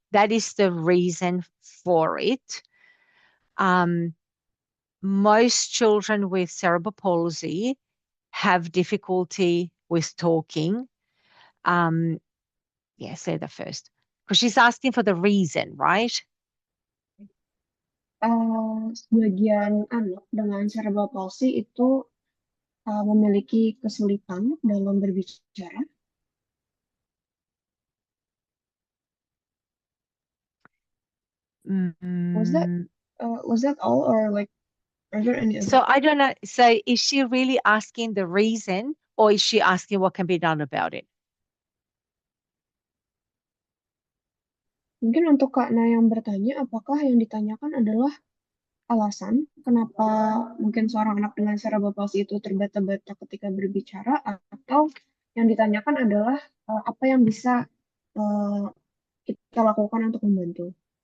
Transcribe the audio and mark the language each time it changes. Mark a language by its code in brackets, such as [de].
[en] That is the reason for it. Most children with cerebral palsy have difficulty with talking. Yeah, say the first. Because she's asking for the reason, right? [id] Sebagian anak dengan cerebral palsy itu memiliki kesulitan dalam berbicara. [en] Was that all, or like are there any other? So I don't know. So is she really asking the reason, or is she asking what can be done about it? [id] Mungkin untuk Kak Na yang bertanya, apakah yang ditanyakan adalah alasan kenapa mungkin seorang anak dengan cerebral palsy itu terbata-bata ketika berbicara, atau yang ditanyakan adalah apa yang bisa kita lakukan untuk membantu.